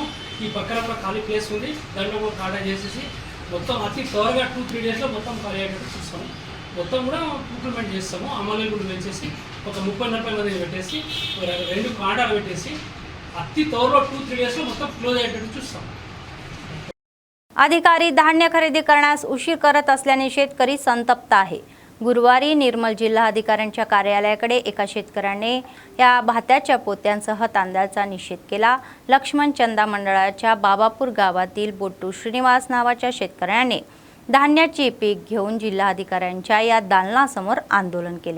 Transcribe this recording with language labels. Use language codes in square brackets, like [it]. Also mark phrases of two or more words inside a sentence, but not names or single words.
[te] ఈ పక్కన కూడా ఖాళీ ప్లేస్ ఉంది, దాంట్లో కూడా కాడా చేసేసి మొత్తం అతి త్వరగా 2-3 డేస్లో మొత్తం ఖాళీ అయ్యేటట్టు చూస్తాము. మొత్తం కూడా ఇంప్లిమెంట్ చేస్తాము. అమలు కూడా పెంచేసి ఒక 30-40 మందిని పెట్టేసి 2 కాడాలు పెట్టేసి अति త్వరలో 2-3 డేస్లో మొత్తం క్లోజ్ అయ్యేటట్టు చూస్తాం. [mr] अधिकारी धान्य खरेदी करण्यास उशीर करत असल्याने शेतकरी संतप्त आहे. गुरुवारी निर्मल जिल्हाधिकाऱ्यांच्या कार्यालयाकडे एका शेतकऱ्याने या भात्याच्या पोत्यांसह तांदळाचा निषेध केला. लक्ष्मण चंदा मंडळाच्या बाबापूर गावातील बोट्टू श्रीनिवास नावाच्या शेतकऱ्याने धान्याची पीक घेऊन जिल्हाधिकाऱ्यांच्या या दालनासमोर आंदोलन केले.